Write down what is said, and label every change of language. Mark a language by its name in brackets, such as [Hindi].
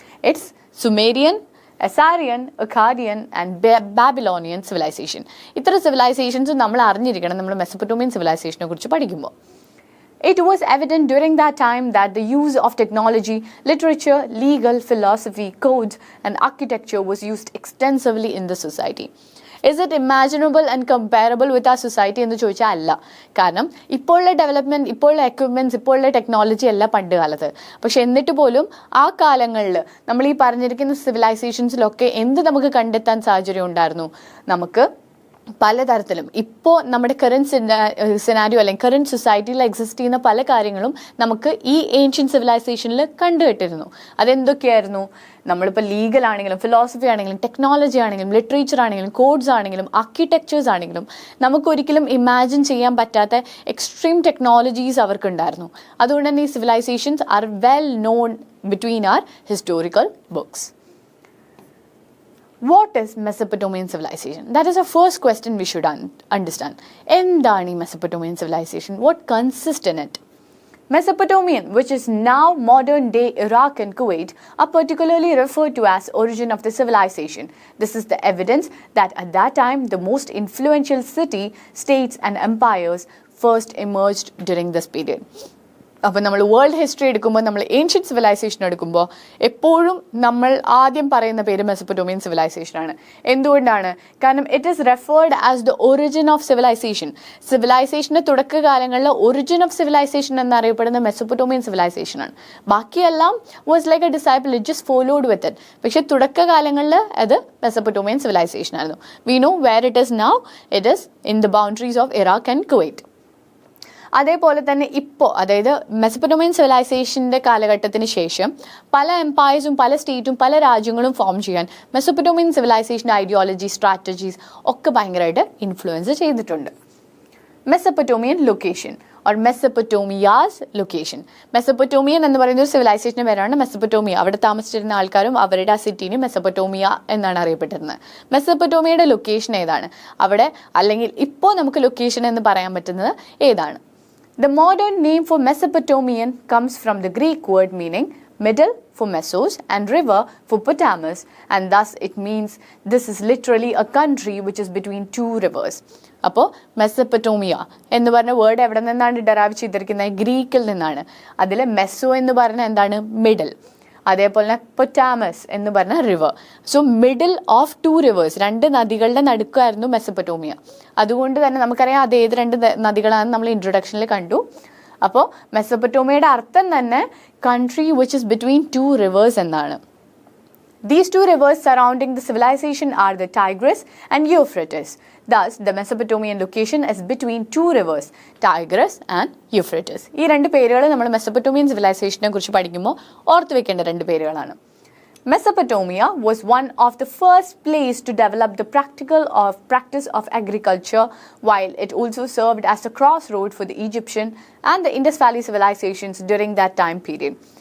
[English] It's Sumerian, Assyrian, Akkadian and Babylonian civilization. [Malayalam] ഇത്ര civilisations നമ്മൾ അറിഞ്ഞിരിക്കണം നമ്മൾ മെസപ്പൊട്ടോമിയൻ സിവിലൈസേഷനെ കുറിച്ച് പഠിക്കുമ്പോൾ. [English] It was evident during that time that the use of technology, literature, legal, philosophy, codes and architecture was used extensively in the society. Is it imaginable and comparable with our society [Malayalam] എന്ന് ചോദിച്ചാൽ അല്ല. കാരണം ഇപ്പോഴുള്ള development, ഇപ്പോഴുള്ള equipments, ഇപ്പോഴുള്ള technology അല്ല പണ്ട് കാലത്ത്. പക്ഷെ എന്നിട്ട് പോലും ആ കാലങ്ങളിൽ നമ്മൾ ഈ പറഞ്ഞിരിക്കുന്ന സിവിലൈസേഷൻസിലൊക്കെ എന്ത് നമുക്ക് കണ്ടെത്താൻ സാഹചര്യം ഉണ്ടായിരുന്നു? നമുക്ക് പലതരത്തിലും ഇപ്പോൾ നമ്മുടെ കറൻറ്റ് സിനാരിയോ അല്ലെങ്കിൽ കറൻറ്റ് സൊസൈറ്റിയിൽ എക്സിസ്റ്റ് ചെയ്യുന്ന പല കാര്യങ്ങളും നമുക്ക് ഈ ഏൻഷ്യൻ സിവിലൈസേഷനിൽ കണ്ടുകെട്ടിരുന്നു. അതെന്തൊക്കെയായിരുന്നു? നമ്മളിപ്പോൾ ലീഗൽ ആണെങ്കിലും ഫിലോസഫി ആണെങ്കിലും ടെക്നോളജി ആണെങ്കിലും ലിറ്ററേച്ചർ ആണെങ്കിലും കോഡ്സ് ആണെങ്കിലും ആർക്കിടെക്ചേഴ്സ് ആണെങ്കിലും നമുക്കൊരിക്കലും ഇമാജിൻ ചെയ്യാൻ പറ്റാത്ത എക്സ്ട്രീം ടെക്നോളജീസ് അവർക്കുണ്ടായിരുന്നു. അതുകൊണ്ട് തന്നെ ഈ [English] Civilizations are well known between are historical books. What is Mesopotamian civilization? That is the first question we should understand. [Malayalam] എന്താണ് ഈ Mesopotamian civilization? [English] What consists in it? Mesopotamian, which is now modern day Iraq and Kuwait, are particularly referred to as origin of the civilization. This is the evidence that at that time the most influential city, states and empires first emerged during this period. [Malayalam] അപ്പോൾ നമ്മൾ world history എടുക്കുമ്പോൾ നമ്മൾ ancient civilisation എടുക്കുമ്പോൾ എപ്പോഴും നമ്മൾ ആദ്യം പറയുന്ന പേര് മെസപ്പൊട്ടോമിയൻ സിവിലൈസേഷനാണ്. എന്തുകൊണ്ടാണ്? കാരണം [English] It is referred as the origin of civilization. [Malayalam] സിവിലൈസേഷൻ്റെ തുടക്കകാലങ്ങളിൽ origin of civilisation എന്നറിയപ്പെടുന്ന മെസപ്പൊട്ടോമിയൻ സിവിലൈസേഷനാണ്. [English] ബാക്കിയെല്ലാം was like a disciple, it just followed with it. [Malayalam] പക്ഷേ തുടക്കകാലങ്ങളിൽ അത് മെസപ്പൊട്ടോമിയൻ സിവിലൈസേഷൻ ആയിരുന്നു. [English] We know where it is now, it is in the boundaries of Iraq and Kuwait. [Malayalam] അതേപോലെ തന്നെ ഇപ്പോൾ, അതായത് Mesopotamian സിവിലൈസേഷൻ്റെ കാലഘട്ടത്തിന് ശേഷം പല എംപയേഴ്സും പല സ്റ്റേറ്റും പല രാജ്യങ്ങളും ഫോം ചെയ്യാൻ മെസപ്പൊട്ടോമിയൻ സിവിലൈസേഷൻ്റെ ഐഡിയോളജി സ്ട്രാറ്റജീസ് ഒക്കെ ഭയങ്കരമായിട്ട് ഇൻഫ്ലുവൻസ് ചെയ്തിട്ടുണ്ട്. Mesopotamian location or മെസപ്പൊട്ടോമിയാസ് location. Mesopotamian എന്ന് പറയുന്ന ഒരു സിവിലൈസേഷൻ്റെ പേരാണ് മെസപ്പൊട്ടോമിയ. അവിടെ താമസിച്ചിരുന്ന ആൾക്കാരും അവരുടെ ആ സിറ്റീനെ മെസപ്പൊട്ടോമിയ എന്നാണ് അറിയപ്പെട്ടിരുന്നത്. മെസപ്പൊട്ടോമിയയുടെ ലൊക്കേഷൻ ഏതാണ്? അവിടെ അല്ലെങ്കിൽ ഇപ്പോൾ നമുക്ക് ലൊക്കേഷൻ എന്ന് പറയാൻ പറ്റുന്നത് ഏതാണ്? [English] The modern name for Mesopotamian comes from the Greek word meaning middle for Mesos and river for Potamus, and thus it means this is literally a country which is between two rivers. [Malayalam] അപ്പോൾ Mesopotamia എന്ന് പറഞ്ഞ word എവിടെ നിന്നാണ് derive ചെയ്തിരിക്കുന്നത്? ഗ്രീക്കിൽ നിന്നാണ്. അതിൽ meso എന്ന് പറഞ്ഞാൽ എന്താണ്? മിഡിൽ. അതേപോലെ തന്നെ പൊറ്റാമസ് എന്ന് പറഞ്ഞ river. [English] so middle of two rivers, [Malayalam] രണ്ട് നദികളുടെ നടുക്കായിരുന്നു മെസപ്പൊട്ടോമിയ. അതുകൊണ്ട് തന്നെ നമുക്കറിയാം അത് ഏത് രണ്ട് നദികളാണെന്ന് നമ്മൾ ഇൻട്രൊഡക്ഷനിൽ കണ്ടു. അപ്പോൾ മെസപ്പൊട്ടോമിയയുടെ അർത്ഥം തന്നെ [English] country which is between two rivers [Malayalam] എന്നാണ്. [English] These two rivers surrounding the civilization are the Tigris and Euphrates. Thus, the Mesopotamian location is between two rivers, Tigris and Euphrates. [Malayalam] ഈ രണ്ട് പേരുകൾ നമ്മൾ മെസപ്പൊട്ടോമിയൻ സിവിലൈസേഷനെ കുറിച്ച് പഠിക്കുമ്പോൾ ഓർത്ത് വെക്കേണ്ട രണ്ട് പേരുകളാണ്. [English] Mesopotamia was one of the first place to develop the practice of agriculture, while it also served as a crossroad for the Egyptian and the Indus Valley civilizations during that time period.